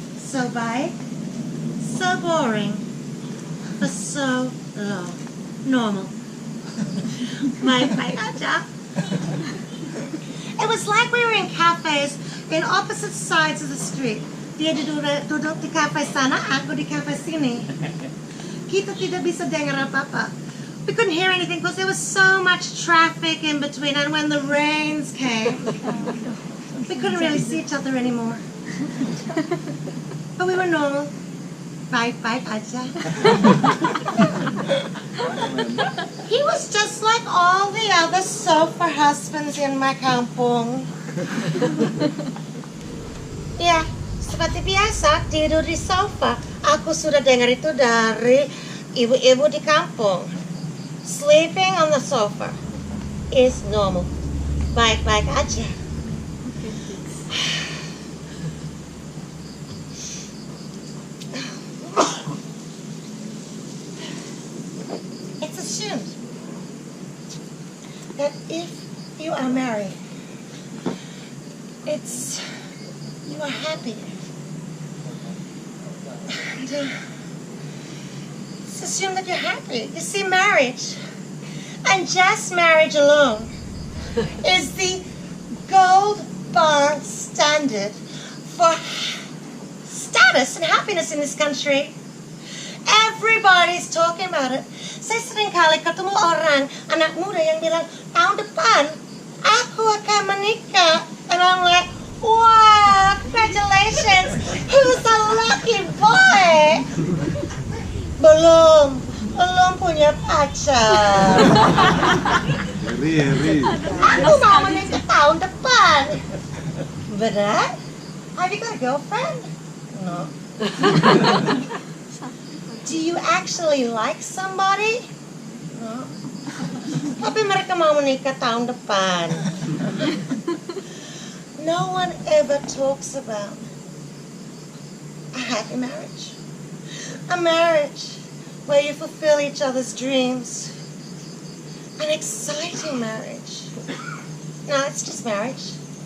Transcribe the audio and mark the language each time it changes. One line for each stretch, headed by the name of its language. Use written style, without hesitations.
English: So big, so boring, for so long. Normal.
Indonesian: Baca.
English: It was like we were in cafes in opposite sides of the street.
Indonesian: Dia duduk di cafe sana, aku di cafe sini. Kita tidak bisa dengar apa-apa.
English: We couldn't hear anything because there was so much traffic in between, and when the rains came, we couldn't really see each other anymore. But we were normal.
Indonesian: Baca.
English: He was just like all the other sofa husbands in my kampung.
Indonesian: Ya, seperti biasa tidur di sofa. Aku sudah dengar itu dari ibu-ibu di kampung.
English: Sleeping on the sofa is normal.
Indonesian: Baik-baik aja.
English: It's assumed that if you are married, you are happy. And it's assumed that you're happy. You see, marriage, and just marriage alone, is the gold bar standard for status and happiness in this country. Everybody's talking about it.
Indonesian: Saya sering kali ketemu orang, anak muda yang bilang, tahun depan aku akan menikah.
English: And I'm like, wow, congratulations. Who's the lucky boy?
Indonesian: Belum punya pacar. Aku mau menikah tahun depan. Benar?
English: Have you got a girlfriend? No. Do you actually like somebody? No.
Indonesian: Tapi mereka mau menikah tahun depan.
English: No one ever talks about a happy marriage. A marriage where you fulfill each other's dreams. An exciting marriage. No, it's just marriage.